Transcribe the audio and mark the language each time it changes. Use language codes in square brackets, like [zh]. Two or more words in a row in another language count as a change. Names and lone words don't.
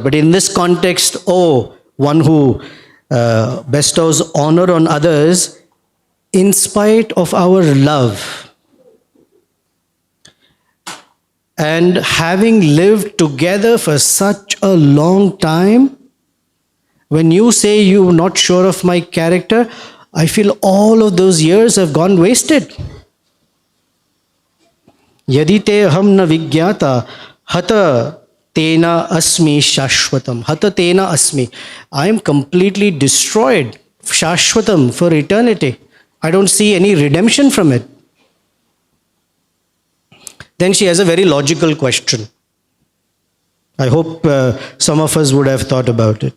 [en] But in this context, one who bestows honor on others in spite of our love. And having lived together for such a long time, when you say you're not sure of my character, I feel all of those years have gone wasted. [sa] यदि ते अहं न विज्ञाता हता तेन अस्मि शाश्वतम्. हता तेन अस्मि. [en] I am completely destroyed. Shashwatam, for eternity. I don't see any redemption from it. Then she has a very logical question. I hope some of us would have thought about it.